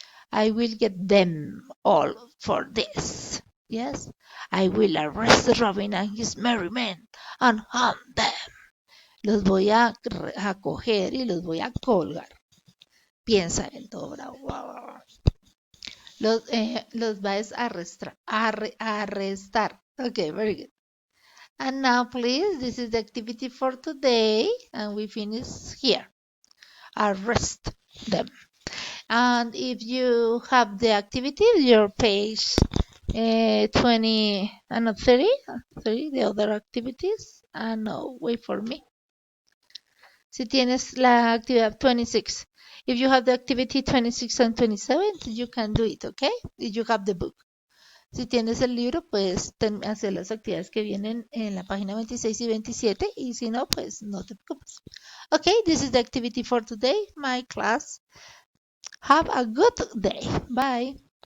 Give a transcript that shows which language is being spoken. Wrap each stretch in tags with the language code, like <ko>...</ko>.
<en>I will get them all for this. Yes. I will arrest Robin and his merry men and hunt them.</en> <es>Los voy a coger y los voy a colgar. Piensa él todo bravo. Los va a arrestar.</es> <en>Okay, very good. And now, please, this is the activity for today, and we finish here. Arrest them. And if you have the activity, your page 20, no, 30, the other activities, no, wait for me.</en> <es>Si tienes la actividad 26.</es> <en>If you have the activity 26 and 27, you can do it, okay? If you have the book.</en> <es>Si tienes el libro, puedes hacer las actividades que vienen en la página 26 y 27, y si no, pues no te preocupes.</es> <en>Okay, this is the activity for today, my class. Have a good day. Bye.</en>